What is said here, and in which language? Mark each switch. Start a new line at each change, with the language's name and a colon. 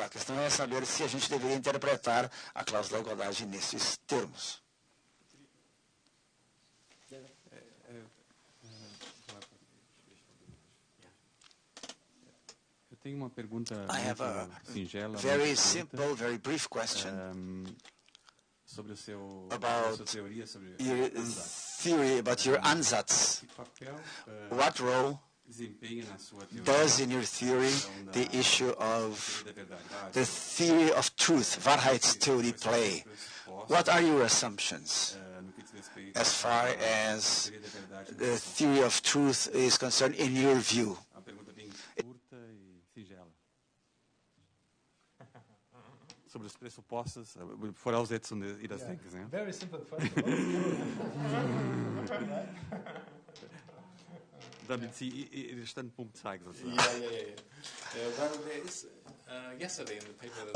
Portuguese: A questão é saber se a gente deveria interpretar a cláusula da igualdade nesses termos. Eu tenho uma pergunta singela,
English: very simple, very brief question
Portuguese: sobre a sua teoria sobre
English: your theory about your Ansatz.
Portuguese: Que papel
English: What role does in your theory the issue of the theory of truth, Wahrheitstheorie play? What are your assumptions as far as the theory of truth is concerned in your view?
Portuguese: A pergunta bem curta e singela. Sobre os pressupostos,
German: Voraussetzungen Ihres Denkens,
Portuguese: né?
English: Very simple question.
German: Damit Sie Ihren Standpunkt zeigen, sozusagen.
English: Well, there is, yesterday in the paper